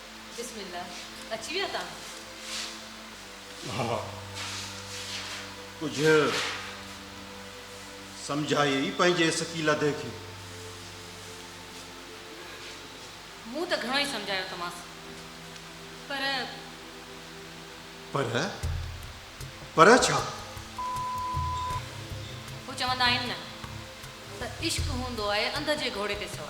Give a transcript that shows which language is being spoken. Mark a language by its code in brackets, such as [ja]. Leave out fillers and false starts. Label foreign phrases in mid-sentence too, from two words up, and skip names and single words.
[sd] बिस्मिल्लाह अची विया तव्हां? हाँ कुछ समझाई पंहिंजे सकीला देखे मूं त घणो ई सम्झायो तमांसि पर छा? हू चवंदा आहिनि न त इश्क हूंदो आहे अंध जे घोड़े ते सवार।